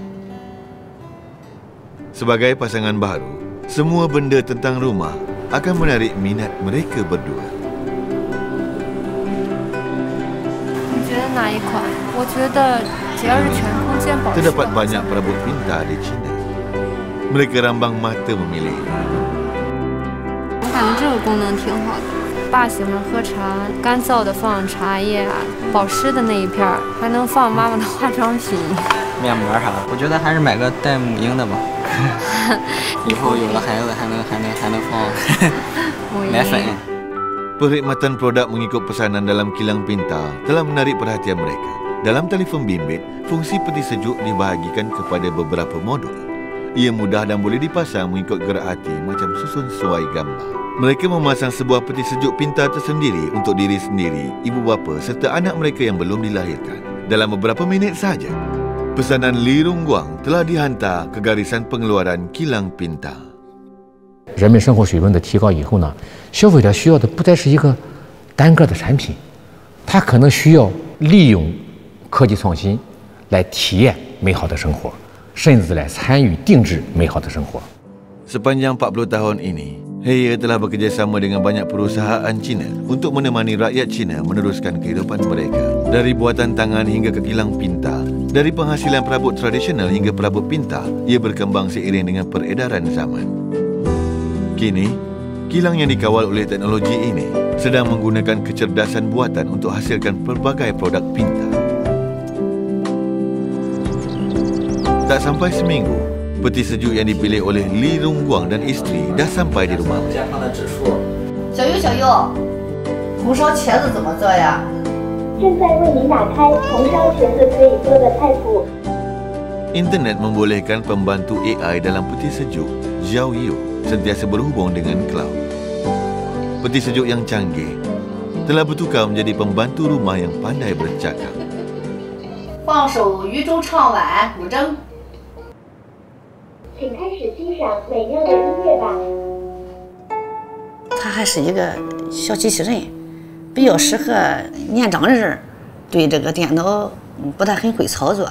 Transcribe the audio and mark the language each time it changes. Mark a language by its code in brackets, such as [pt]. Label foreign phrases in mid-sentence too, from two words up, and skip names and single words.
[ms] Sebagai pasangan baru, semua benda tentang rumah akan menarik minat mereka berdua. Terdapat banyak perabot pintar di China. Mereka rambang mata memilih. [zh] 我感觉这个功能挺好的。爸喜欢喝茶，干燥的放茶叶啊，保湿的那一片还能放妈妈的化妆品、面膜啥的。我觉得还是买个带母婴的吧，以后有了孩子还能放奶粉。 [ms] Perkhidmatan produk mengikut pesanan dalam kilang pintar telah menarik perhatian mereka. Dalam telefon bimbit, fungsi peti sejuk dibahagikan kepada beberapa modul. Ia mudah dan boleh dipasang mengikut gerak hati macam susun suai gambar. Mereka memasang sebuah peti sejuk pintar tersendiri untuk diri sendiri, ibu bapa serta anak mereka yang belum dilahirkan. Dalam beberapa minit sahaja, pesanan Li Runguang telah dihantar ke garisan pengeluaran kilang pintar. [zh] 人们生活水平的提高以后呢，消费者需要的不再是一个单单个的产品，它可能需要利用科技创新来体验美好的生活，甚至来参与定制美好的生活。 [ms] Sepanjang 40 tahun ini, Haier telah bekerjasama dengan banyak perusahaan Cina untuk menemani rakyat Cina meneruskan kehidupan mereka. Dari buatan tangan hingga ke kilang pintar, dari penghasilan perabot tradisional hingga perabot pintar, ia berkembang seiring dengan peredaran zaman. Kini, kilang yang dikawal oleh teknologi ini sedang menggunakan kecerdasan buatan untuk hasilkan pelbagai produk pintar. Tak sampai seminggu, peti sejuk yang dipilih oleh Li Rongguang dan isteri dah sampai di rumah. [zh] 小优，小优，红烧茄子怎么做呀？正在为您打开红烧茄子可以做的菜谱。 [ms] Internet membolehkan pembantu AI dalam peti sejuk, Xiao Yu, sentiasa berhubung dengan cloud. Peti sejuk yang canggih telah bertukar menjadi pembantu rumah yang pandai bercakap. [zh] 放首渔舟唱晚古筝。请开始欣赏美妙的音乐吧。它还是一个小机器人，比较适合年长人，对这个电脑不太很会操作。